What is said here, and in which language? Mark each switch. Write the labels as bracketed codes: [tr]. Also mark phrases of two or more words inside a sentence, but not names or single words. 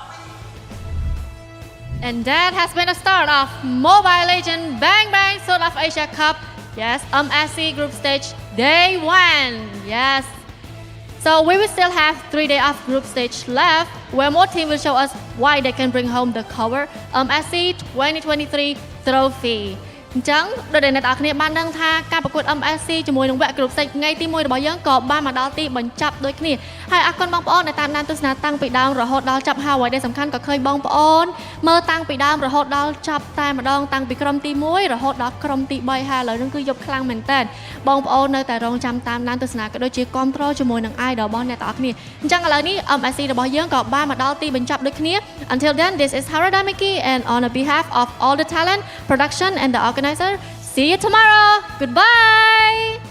[en] And that has been the start of Mobile Legends Bang Bang South of Asia Cup. Yes, MSC Group Stage Day 1. Yes. So we will still have 3 days of Group Stage left, where more teams will show us why they can bring home the cover MSC 2023 trophy. [km] អញ្ចឹងដូចដែលអ្នកនរគ្នាបានដឹងថាការប្រកួត MSC ជាមួយនឹងវគ្គ [en] Group Stage [km] ថ្ងៃទី1របស់យើងក៏បានមកដល់ទីបញ្ចប់ដូចគ្នាហើយអ រគុណបងប្អូនដែលតាមដានទស្សនាតាំងពីដើមរហូតដល់ចប់ហើយដែលសំខាន់ក៏ឃើញបងប្អូនមើលតាំងពីដើមរហូតដល់ចប់តែម្ដងតាំងពីក្រុមទី1រហូតដល់ក្រុមទី3ហើយឥឡូវនេះគឺយប់ខ្លាំងមែនតើបងប្អូននៅតែរងចាំតាមដានទស្សនាក៏ដូចជាគាំទ្រជាមួយនឹង idol របស់អ្នកទាំងអស់គ្នាអញ្ចឹងឥឡូវនេះ MSC របស់យើងក៏បានមកដល់ទីបញ្ចប់ដូចគ្នា [en] Until then, this is Harada Miki, and on behalf of all the talent, production and the organizer, see you tomorrow. Goodbye.